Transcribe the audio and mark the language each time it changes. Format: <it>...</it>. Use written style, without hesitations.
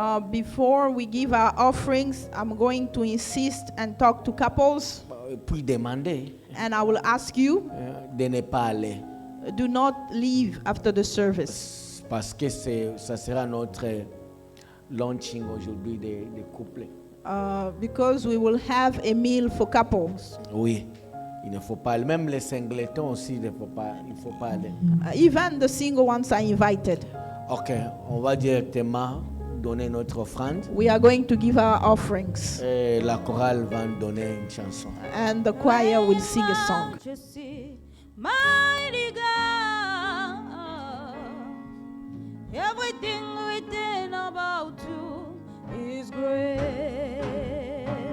<en>Before we give our offerings, I'm going to insist and talk to couples,</en> <fr>Puis demander</fr> <en>and I will ask you,</en> <fr>de ne pas aller.</fr> <en>do not leave after the service,</en> <fr>Parce que ça sera notre launching aujourd'hui des couples.</fr> <en>because we will have a meal for couples.</en> <fr>Oui, il ne faut pas aller. Même les singletons aussi, il ne faut pas aller.</fr> <en>Even the single ones are invited.</en> <fr>Ok, on va directement donner notre offrande.</fr> <en>We are going to give our offerings,</en> <fr>Et la chorale va nous donner une chanson.</fr> <en>and the choir will sing a song. Majesty, mighty God, everything written about you is great.</en>